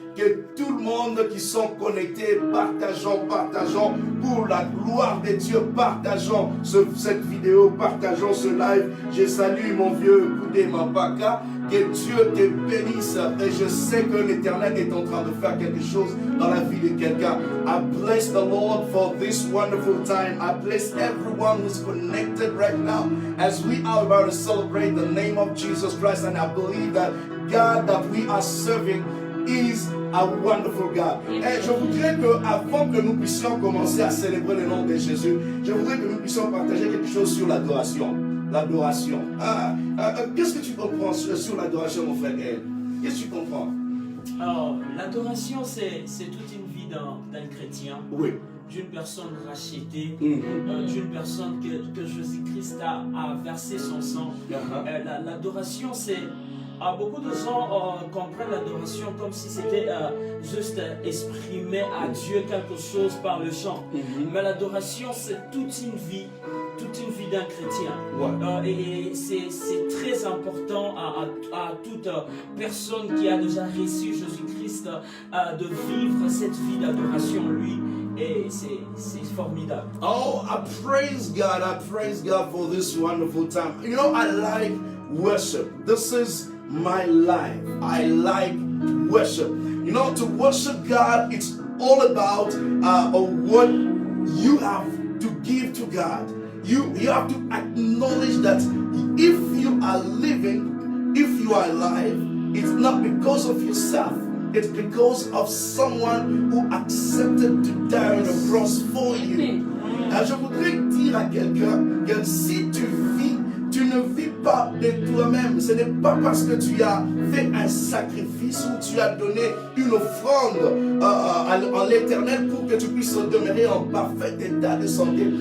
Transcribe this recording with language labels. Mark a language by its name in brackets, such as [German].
[French] Que tout le monde qui sont connectés, partageons pour la gloire de Dieu, partageons cette vidéo, partageons ce live. Je salue mon vieux Koudé Mapaka. Que Dieu te bénisse et je sais que l'Éternel est en train de faire quelque chose dans la vie de quelqu'un. [English] I bless the Lord for this wonderful time. I bless everyone who's connected right now as we are about to celebrate the name of Jesus Christ, and I believe that God that we are serving is a wonderful God. [French] Et je voudrais que, avant que nous puissions commencer à célébrer le nom de Jésus, je voudrais que nous puissions partager quelque chose sur l'adoration. L'adoration. Qu'est-ce que tu comprends sur l'adoration, mon frère Gaël? Qu'est-ce que tu comprends? Alors, l'adoration, c'est toute une vie d'un chrétien. Oui. D'une personne rachetée, d'une personne que Jésus-Christ a versé son sang. L'adoration, c'est... beaucoup de gens comprennent l'adoration comme si c'était juste exprimer à Dieu quelque chose par le chant. Mais l'adoration, c'est toute une vie, toute une vie d'un chrétien. Ouais. Et c'est très important à toute personne qui a déjà reçu Jésus-Christ de vivre cette vie d'adoration en lui. Et c'est formidable. [English] Oh, I praise God for this wonderful time. You know, I like worship. This is my life. I like worship. You know, to worship God, it's all about what you have to give to God. You have to acknowledge that if you are living, if you are alive, it's not because of yourself. It's because of someone who accepted to die on the cross for you. [French] Alors, je voudrais dire à quelqu'un que si tu vis, tu ne vis pas de toi-même. Ce n'est pas parce que tu as fait un sacrifice ou tu as donné une offrande en l'éternel pour que tu puisses demeurer en parfait état de santé.